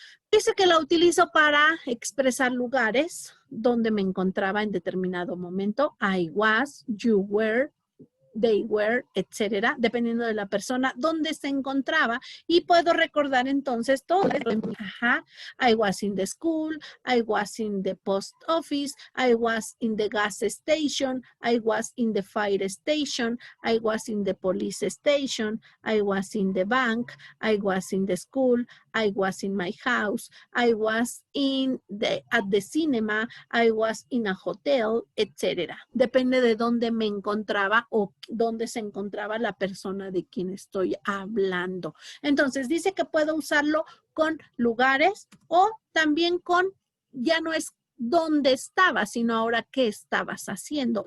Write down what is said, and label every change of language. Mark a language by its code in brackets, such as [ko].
[es] Dice que la utilizo para expresar lugares donde me encontraba en determinado momento. [en] I was, you were, they were, [es] etcétera, dependiendo de la persona donde se encontraba. Y puedo recordar entonces todo. Ajá. [en] I was in the school, I was in the post office, I was in the gas station, I was in the fire station, I was in the police station, I was in the bank, I was in the school, I was in my house, I was at the cinema, I was in a hotel, etcétera. [es] Depende de dónde me encontraba o dónde se encontraba la persona de quien estoy hablando. Entonces, dice que puedo usarlo con lugares o también con, ya no es dónde estabas, sino ahora qué estabas haciendo.